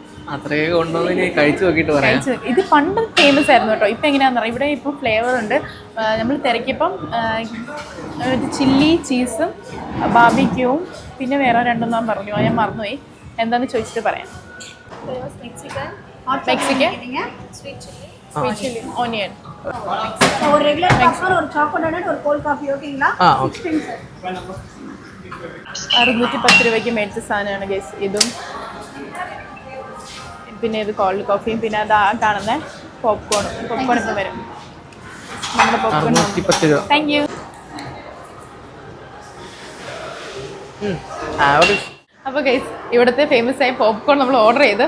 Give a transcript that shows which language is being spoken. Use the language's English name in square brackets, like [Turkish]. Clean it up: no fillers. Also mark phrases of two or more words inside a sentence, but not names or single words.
[Malayalam] ഇത് പണ്ട് ഫേമസ് ആയിരുന്നു കേട്ടോ. ഇപ്പം എങ്ങനെയാണെന്ന് പറയാം. ഇവിടെ ഇപ്പം ഫ്ലേവർ ഉണ്ട്. നമ്മൾ തിരക്കിയപ്പം ചില്ലി ചീസും ബാർബിക്യൂവും പിന്നെ വേറെ 2 ഞാൻ പറഞ്ഞു. ഞാൻ മറന്നുപോയി. എന്താണെന്ന് ചോദിച്ചിട്ട് പറയാം. [English] Mexican sweet chilli onion. [Tamil] ஒரு [English] regular coffee [Tamil] ஒரு சாக்கோலேட் ஒரு [English] cold coffee [Tamil] ஓகேங்களா? [Malayalam] ஓகே. 610 രൂപയ്ക്ക് മേടിച്ച സാധനമാണ് ഗൈസ്. ഇതും പിന്നെ ഇത് [English] cold coffee [Malayalam] പിന്നെ അത് കാണുന്ന പോപ്കോൺ ഇപ്പം വരും. നമ്മുടെ പോപ്കോൺ. [English] thank you. [Malayalam] അപ്പോൾ ഗൈസ്, ഇവിടുത്തെ ഫേമസ് ആയ പോപ്കോൺ നമ്മൾ ഓർഡർ ചെയ്ത്.